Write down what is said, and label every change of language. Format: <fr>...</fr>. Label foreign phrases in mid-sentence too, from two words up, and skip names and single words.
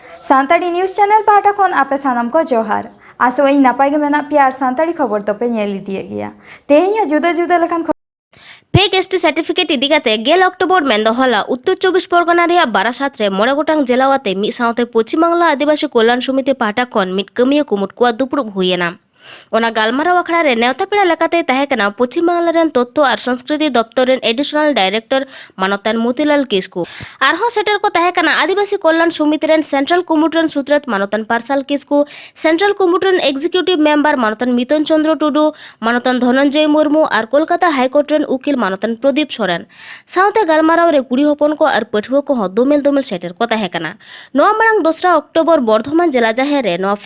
<sat>सानताली न्यूज़ चैनल पाटा खन आपे सानाम को जोहार आसो इन नपाय गे मेना प्यार सानताली खबर तो पे नेल दिए गया तेहिया जुदा जुदा लखान</sat> <en>fake ST certificate</en> <sat>इदिकाते गेल अक्टोबर मेंदो हला उत्तर 24 परगना रिया बारासात रे मोड़े गोटांग जिलावाते मिद सावते पश्चिम बांगला आदिवासी कल्याण समिति पाटा खन मिद कमिया कुमुट कुआ दुपुड़ुब हुयेना ओना गालमाराव आखड़ा रे नेवता पेड़ा लेकाते ताहेकना पश्चिम बांगला रेन</sat> <hi>तथ्य और संस्कृति</hi> <sat>दप्तर रेन</sat> <en>additional director</en> <sat>मानतान मोतीलाल किस्कू आरहो सेटर को ताहेकना आदिवासी कल्याण समिति रेन सेंट्रल कुमुट रेन सूत्रत मानतान पार्साल किस्कू सेंट्रल कुमुट रेन</sat> <en>executive member</en> <sat>मानतान मितन चंद्र टुडू मानतान धनंजय मुर्मू और कोलकाता हाईकोर्ट रेन उकिल मानतान प्रदीप सोरेन सावते गालमाराव रे कुड़ी हपन को और पठुआ को दोमेल दोमेल सेटर को ताहेकना नोआ मांग 2 अक्टोबर बर्धमान जिला जाहेर रे नोआ</sat>